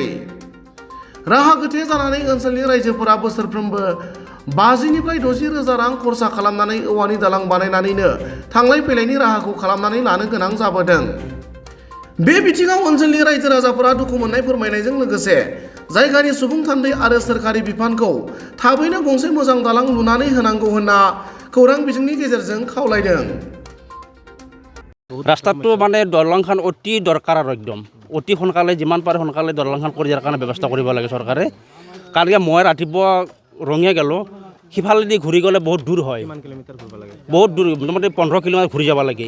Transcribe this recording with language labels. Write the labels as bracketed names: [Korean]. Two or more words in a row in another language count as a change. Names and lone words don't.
[Bodo] राहा गोथे जानानै ओनसोलनि रायजोफोरा बोसोरफ्रोमबो 50 निफ्राय 60 रोजा रां खरसा खालामनानै औवानि दालां बानायनानैनो थांलाय फैलायनि राहाखौ खालामनानै लानो गोनां जाबोदों। बे बिथिङाव ओनसोलनि रायजो राजाफोरा दुखु मोननाय फोरमायनायजों लोगोसे जायगानि सुबुं थान्दै आरो सोरखारि बिफानखौ थाबैनो गंसे मोजां दालां लुनानै होनांगौ होनना खौरां बिजोंनि गेजेरजों खावलायदों। [Assamese] ৰাস্তাটো মানে দলংখন অতি দৰকাৰ আৰু একদম অতি সোনকালে যিমান পাৰে সোনকালে দলংখন কৰি দিয়াৰ কাৰণে ব্যৱস্থা কৰিব লাগে চৰকাৰে। কাৰণ মই ৰাতিপুৱা ৰঙিয়া গ'লোঁ, সিফালেদি ঘূৰি গ'লে বহুত দূৰ হয়, বহুত দূৰ, মোটামুটি 15 কিলোমিটাৰ ঘূৰি যাব লাগে।